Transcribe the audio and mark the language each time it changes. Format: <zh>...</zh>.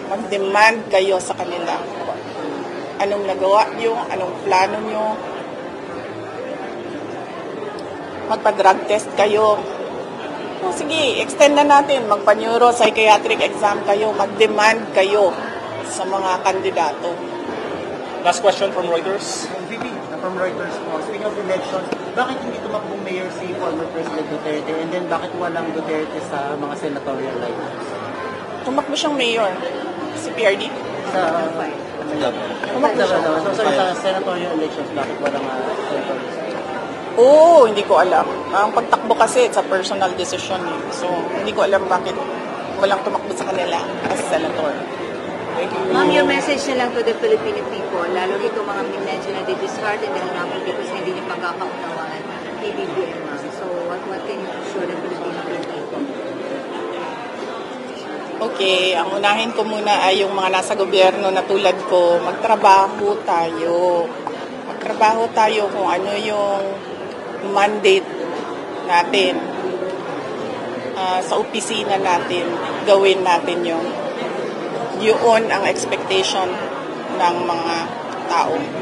<tl>Mag-demand kayo sa kanila. Anong nagawa nyo? Anong plano nyo? Magpa-drug test kayo. O sige, extend na natin. Magpa-neuro-psychiatric exam kayo. Mag-demand kayo sa mga kandidato.</tl> <en>Last question from Reuters. VP, from Reuters po.</en> <tl>Speaking of elections, bakit hindi tumakbong mayor si former President Duterte?</tl> <en>And then</en> <tl>bakit walang Duterte sa mga senatorial lineups? Tumakbo siyang mayor. Si PRD. Sa Tumakbo siya. sa senatorial elections, bakit walang senatorial? Oo, hindi ko alam. Ang pagtakbo kasi,</tl> <en>it's a personal decision.</en> <tl>So, hindi ko alam bakit walang tumakbo sa kanila</tl> <en>as senator. Thank you.</en> <tl>Ma'am, your message na lang</tl> <en>to the Filipino people,</en> <tl>lalo dito mga medyo na discarded dahil nga po because hindi niyo pagkakaunawaan PBBM, ma'am.</tl> <en>So, what can you show the Filipino people?</en> <tl>Okay, ang unahin ko muna ay yung mga nasa gobyerno na tulad ko, magtrabaho tayo. Magtrabaho tayo kung ano yung mandate natin. Sa opisina natin, gawin natin yun. Yun ang expectation ng mga tao.</tl>